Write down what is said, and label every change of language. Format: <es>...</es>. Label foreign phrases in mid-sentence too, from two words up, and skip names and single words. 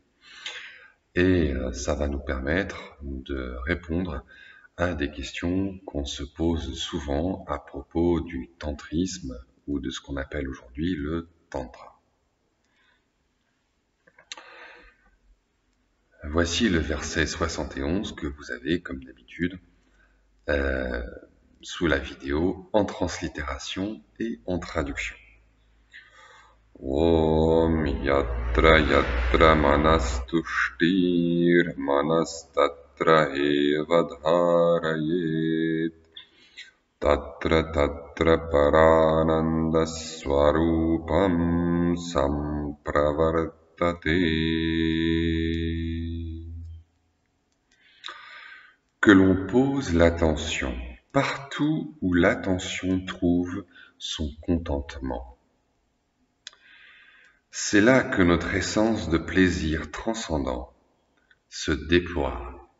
<fr>Et ça va nous permettre de répondre à des questions qu'on se pose souvent à propos du tantrisme ou de ce qu'on appelle aujourd'hui le tantra. Voici le verset 71 que vous avez, comme d'habitude, sous la vidéo en translittération et en traduction.</fr> <sa>ॐ यत्र यत्र मनस्तुष्टिर् मनस्तत्र एव धारयेत् तत्र तत्र परानन्द स्वरूपं सम्प्रवर्तते.</sa> <fr>Que l'on pose l'attention partout où l'attention trouve son contentement. C'est là que notre essence de plaisir transcendant se déploie.</fr>